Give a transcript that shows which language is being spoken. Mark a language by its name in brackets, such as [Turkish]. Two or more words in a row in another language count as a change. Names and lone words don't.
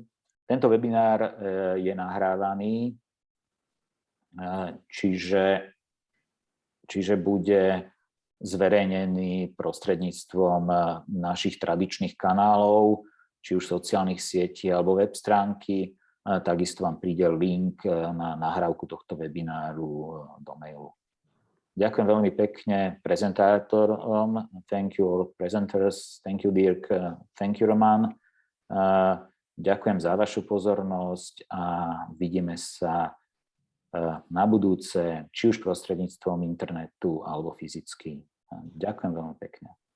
[Slovak] Tento webinár je nahrávaný, čiže bude zverejnený prostredníctvom našich tradičných kanálov, či už sociálnych sietí alebo web stránky. Takisto vám príde link na nahrávku tohto webináru do mailu. Ďakujem veľmi pekne prezentátorom. [English] Thank you all presenters. Thank you Dirk. Thank you Roman. [Slovak] Ďakujem za vašu pozornosť a vidíme sa na budúce, či už prostredníctvom internetu alebo fyzicky. Ďakujem veľmi pekne.